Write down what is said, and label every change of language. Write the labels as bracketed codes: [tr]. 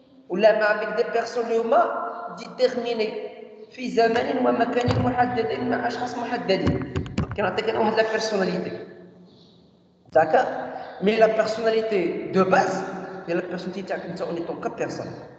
[fr] Ou là, avec des personnes déterminées. [ar] في زمان ومكان محددين مع أشخاص محددين. كنعطيك أنا واحد la personnalité. [fr] D'accord? Mais la personnalité de base, هي la personnalité [ar] تاعك أنت [fr] en tant que personne.